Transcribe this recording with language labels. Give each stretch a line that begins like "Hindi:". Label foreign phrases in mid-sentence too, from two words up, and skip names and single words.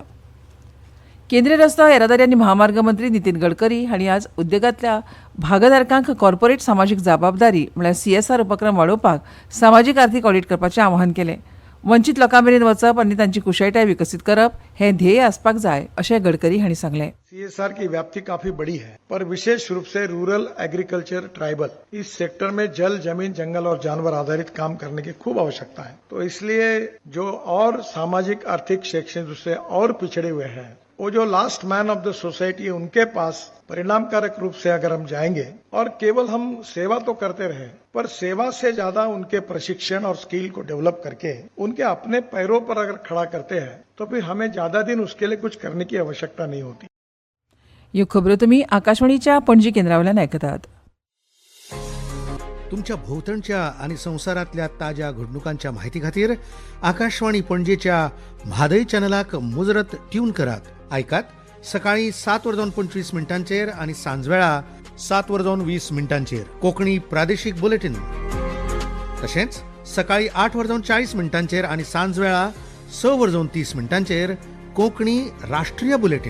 Konkani: केंद्रीय रस्तो येरादारी आनी महामार्ग मंत्री नितीन गडकरी हांणी आज उद्देगांतल्या भागधारकांक कॉर्पोरेट सामाजीक जबाबदारी म्हळ्यार CSR उपक्रम वाडोवपाक सामाजीक आर्थीक ऑडिट करपाचें आवाहन केलें. वंचीत लोकां मेरेन वचप आनी तांची कुशळटाय विकसीत करप हें ध्येय आसपाक जाय अशें गडकरी हांणी सांगलें.
Hindi: CSR की व्याप्ति काफी बड़ी है, पर विशेष रूप से
English: rural, agriculture, tribal
Hindi: इस सेक्टर में जल, जमीन, जंगल और जानवर आधारित काम करने की खूब आवश्यकता है. तो इसलिए जो और सामाजिक, आर्थिक, शैक्षणिक रूप से और पिछड़े हुए हैं, वो जो
English: last man of the society
Hindi: है, उनके पास परिणामकारक रूप से अगर हम जाएंगे और केवल हम सेवा तो करते रहे, पर सेवा से ज्यादा उनके प्रशिक्षण और स्किल को डेवलप करके उनके अपने पैरों पर अगर खड़ा करते हैं तो फिर हमें ज्यादा दिन उसके लिए कुछ करने की आवश्यकता नहीं होती.
Konkani: ह्यो खबरो तुमी आकाशवाणीच्या पणजी केंद्रावयल्यान आयकतात. तुमच्या भोवतणच्या आणि संवसारांतल्या ताज्या घडणुकांच्या माहिती खातीर आकाशवाणी पणजेच्या म्हादय चॅनलाक मुजरत ट्यून करात. आयकात सकाळी 7:25 आणि सांजवेळा 7:20 कोकणी प्रादेशिक बुलेटिन, तशेंच सकाळी 8:40 आणि सांजवेळा 6:30 कोंकणी राष्ट्रीय बुलेटिन.